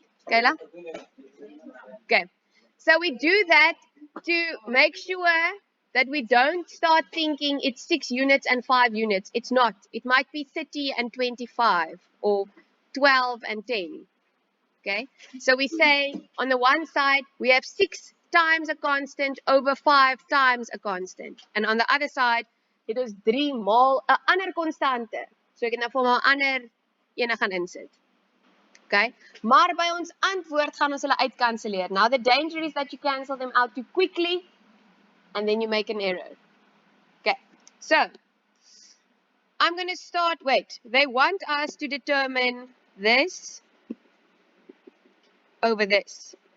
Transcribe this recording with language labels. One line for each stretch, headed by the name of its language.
English: Kayla? Okay. So we do that to make sure that we don't start thinking it's 6 units and 5 units. It's not. It might be 30 and 25 or 12 and 10. Okay. So we say on the one side, we have 6 times a constant over 5 times a constant. And on the other side, it is 3
Afrikaans: maal 'n ander konstante. So ek het nou vir my 'n ander ene gaan insit. Okay? Maar by ons antwoord gaan ons hulle uitkanselleer.
English: Now the danger is that you cancel them out too quickly and then you make an error. Okay. So I'm going to start, wait, they want us to determine this over this.